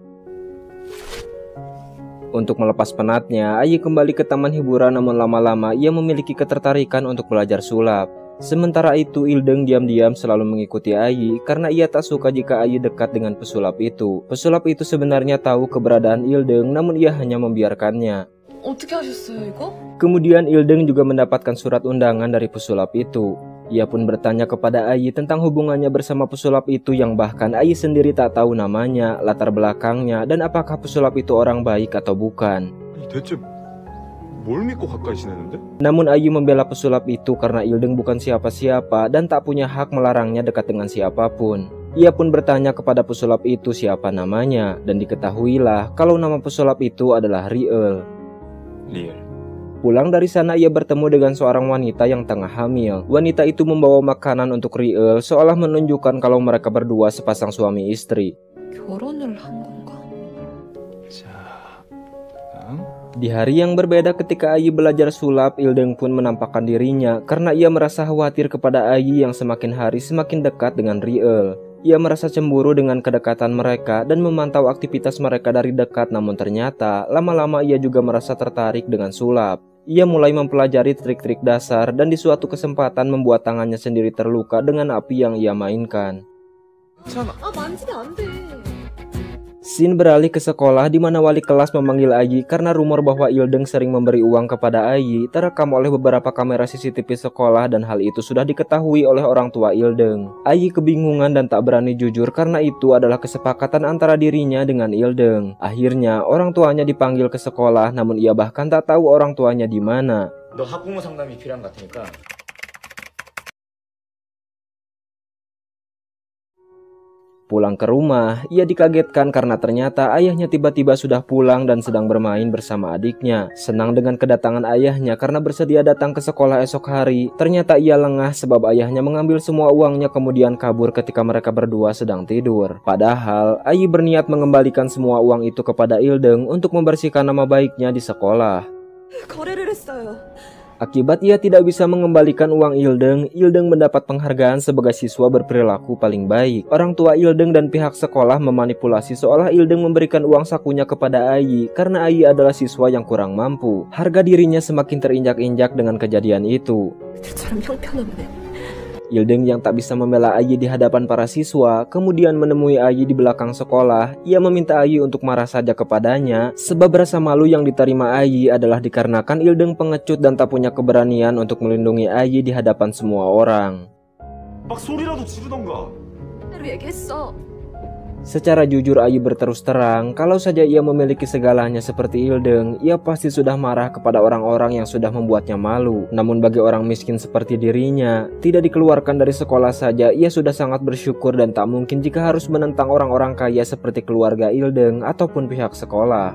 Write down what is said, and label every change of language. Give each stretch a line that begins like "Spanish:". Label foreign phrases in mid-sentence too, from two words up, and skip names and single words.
Indonesian: Untuk melepas penatnya, Ai kembali ke taman hiburan, namun lama-lama ia memiliki ketertarikan untuk belajar sulap. Sementara itu, Ildeng diam-diam selalu mengikuti Ai karena ia tak suka jika Ai dekat dengan pesulap itu. Pesulap itu sebenarnya tahu keberadaan Ildeng, namun ia hanya membiarkannya.
Korean: 어떻게 하셨어요, 이거?
Indonesian: Kemudian Ildeng juga mendapatkan surat undangan dari pesulap itu. Ia pun bertanya kepada Ai tentang hubungannya bersama pesulap itu yang bahkan Ai sendiri tak tahu namanya, latar belakangnya, dan apakah pesulap itu orang baik atau bukan.
Korean: 아니, 대체 뭘 믿고 가까이 지내는데?
Indonesian: Namun Ai membela pesulap itu karena Ildeng bukan siapa-siapa dan tak punya hak melarangnya dekat dengan siapapun. Ia pun bertanya kepada pesulap itu siapa namanya, dan diketahuilah kalau nama pesulap itu adalah Riel. 리을. Pulang dari sana ia bertemu dengan seorang wanita yang tengah hamil. Wanita itu membawa makanan untuk Riel seolah menunjukkan kalau mereka berdua sepasang suami istri.
Korean: 결혼을 한 건가? 자, 다음.
Indonesian: Di hari yang berbeda ketika Ai belajar sulap, Ildeng pun menampakkan dirinya karena ia merasa khawatir kepada Ai yang semakin hari semakin dekat dengan Riel. Ia merasa cemburu dengan kedekatan mereka dan memantau aktivitas mereka dari dekat, namun ternyata lama-lama ia juga merasa tertarik dengan sulap. Ia mulai mempelajari trik-trik dasar dan di suatu kesempatan membuat tangannya sendiri terluka dengan api yang ia mainkan.
Korean: 아, 만지면 안 돼.
Indonesian: Scene beralih ke sekolah di mana wali kelas memanggil Ai karena rumor bahwa Ildeng sering memberi uang kepada Ai terekam oleh beberapa kamera CCTV sekolah dan hal itu sudah diketahui oleh orang tua Ildeng. Ai kebingungan dan tak berani jujur karena itu adalah kesepakatan antara dirinya dengan Ildeng. Akhirnya orang tuanya dipanggil ke sekolah, namun ia bahkan tak tahu orang tuanya di mana.
Korean: 너 학부모 상담이 필요한 것 같으니까
Indonesian: Pulang ke rumah, ia dikagetkan karena ternyata ayahnya tiba-tiba sudah pulang dan sedang bermain bersama adiknya. Senang dengan kedatangan ayahnya karena bersedia datang ke sekolah esok hari, ternyata ia lengah sebab ayahnya mengambil semua uangnya kemudian kabur ketika mereka berdua sedang tidur. Padahal, Ai berniat mengembalikan semua uang itu kepada Ildeng untuk membersihkan nama baiknya di sekolah.
Korean: 거래를 했어요.
Indonesian: Akibat ia tidak bisa mengembalikan uang Ildeng, Ildeng mendapat penghargaan sebagai siswa berperilaku paling baik. Orang tua Ildeng dan pihak sekolah memanipulasi seolah Ildeng memberikan uang sakunya kepada Ai karena Ai adalah siswa yang kurang mampu. Harga dirinya semakin terinjak-injak dengan kejadian itu.
Korean: 그들처럼 형편없네.
Indonesian: Ildeng yang tak bisa membela Ai di hadapan para siswa, kemudian menemui Ai di belakang sekolah. Ia meminta Ai untuk marah saja kepadanya, sebab rasa malu yang diterima Ai adalah dikarenakan Ildeng pengecut dan tak punya keberanian untuk melindungi Ai di hadapan semua orang.
Korean: 막 소리라도 지르던가. 대로 얘기했어.
Indonesian: Secara jujur Ai berterus terang, kalau saja ia memiliki segalanya seperti Ildeng, ia pasti sudah marah kepada orang-orang yang sudah membuatnya malu. Namun bagi orang miskin seperti dirinya, tidak dikeluarkan dari sekolah saja, ia sudah sangat bersyukur dan tak mungkin jika harus menentang orang-orang kaya seperti keluarga Ildeng ataupun pihak sekolah.